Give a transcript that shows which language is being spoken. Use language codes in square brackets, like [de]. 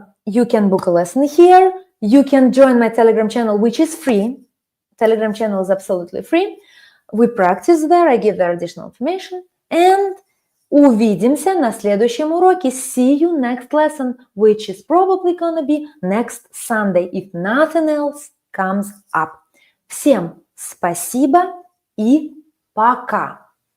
[en] You can book a lesson here. You can join my Telegram channel, which is free. Telegram channel is absolutely free. We practice there. I give there additional information. And [ru] увидимся на следующем уроке. [en] See you next lesson, which is probably gonna be next Sunday, if nothing else comes up. [ru] Всем спасибо и пока!